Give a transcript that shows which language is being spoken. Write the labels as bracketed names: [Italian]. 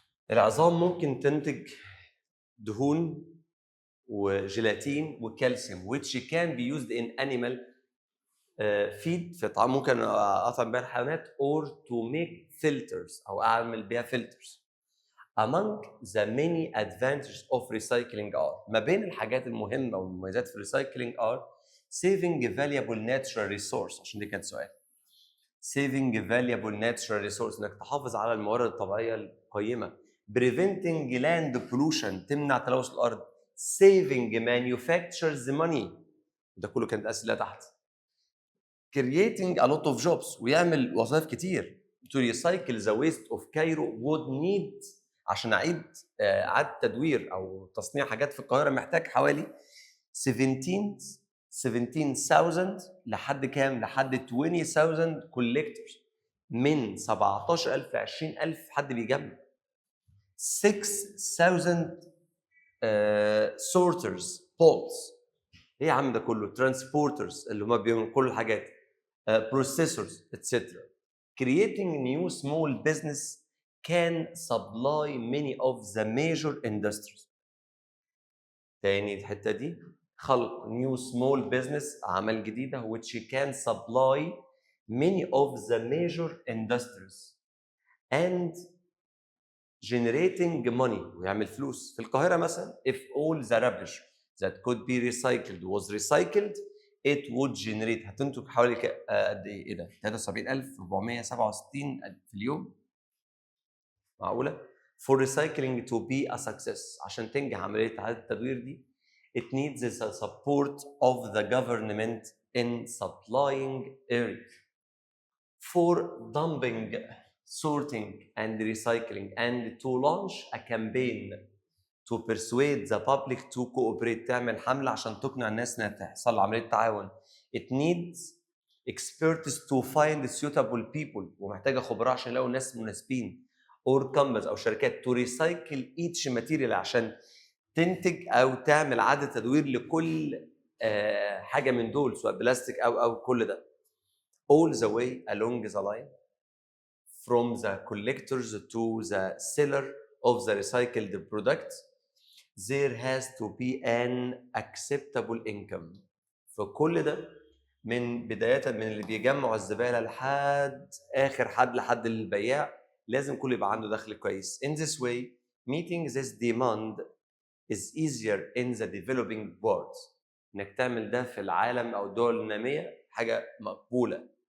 [Arabic] العظام ممكن تنتج دهون وجيلاتين وكالسيوم [English] which can be used in animal [Arabic] فيد، في طعام ممكن اطعم بيها الحيوانات [English] or to make filters، [Arabic] او اعمل بيها filters. [English] Among the many advantages of recycling are، [Arabic] ما بين الحاجات المهمه والمميزات في الريسايكلينج [English] are saving valuable natural resource، [Arabic] عشان دي كانت سؤال. [English] saving valuable natural resource، [Arabic] انك تحافظ على الموارد الطبيعيه القيمه. [English] preventing land pollution، [Arabic] تمنع تلوث الارض. [English] saving manufacturers money، [Arabic] ده كله كانت اسئله تحت. [English] creating a lot of jobs، [Arabic] ويعمل وظائف كتير. [English] to recycle the waste of Cairo would need، [Arabic] عشان اعيد اعاده تدوير او تصنيع حاجات في القاهره محتاج حوالي 17,000 لحد كام؟ لحد 20,000 collectors، من 17,000 ل 20,000 حد بيجمع. 6,000 sorters poles، ايه يا عم ده كله؟ transporters اللي هم بيعملوا كل الحاجات، processors etc. [English] creating new small business can supply many of the major industries. [Arabic] تاني الحته دي، خلق [English] new small business، [Arabic] اعمال جديده [English] which can supply many of the major industries and generating money [Arabic] ويعمل فلوس. في القاهرة مثلا [English] if all the rubbish that could be recycled was recycled it would generate [Arabic] هتنتج حوالي قد ايه ده [English] 73,467 في اليوم. [Arabic] معقولة؟ [English] for recycling to be a success [Arabic] عشان تنجح عملية إعادة التدوير دي [English] it needs the support of the government in supplying earth for dumping, sorting and recycling and to launch a campaign to persuade the public to cooperate. [Arabic] تعمل حملة عشان تقنع الناس انها تحصل عملية تعاون. [English] It needs experts to find suitable people [Arabic] ومحتاجة خبراء عشان يلاقوا ناس مناسبين [English] or companies [Arabic] أو شركات [English] to recycle each material [Arabic] عشان تنتج أو تعمل إعادة تدوير لكل حاجة من دول سواء بلاستيك أو كل ده. [English] All the way along the line from the collectors to the seller of the recycled product there has to be an acceptable income. [Arabic] فكل ده من بداية من اللي بيجمعوا الزبالة لحد آخر حد لحد البياع لازم كل يبقى عنده دخل كويس. [English] In this way meeting this demand is easier in the developing world. [Arabic] إنك تعمل ده في العالم أو الدول النامية حاجة مقبولة.